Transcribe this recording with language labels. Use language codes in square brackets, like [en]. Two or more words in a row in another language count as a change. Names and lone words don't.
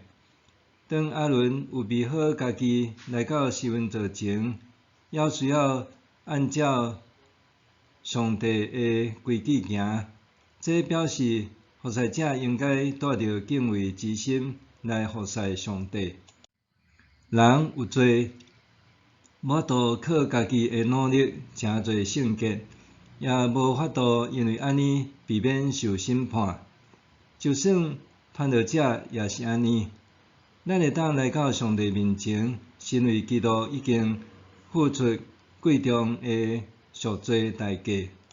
[nan] 当阿伦有备好家己来到施恩座前，也需要按照上帝的规矩行。这表示服侍者应该带着敬畏之心来服侍上帝。人有做无法度靠家己的努力成做圣洁，也无法度因为安尼避免受审判。就算传道者也是安尼，咱会当来到上帝面前，是因为基督已经付出贵重的赎罪代价。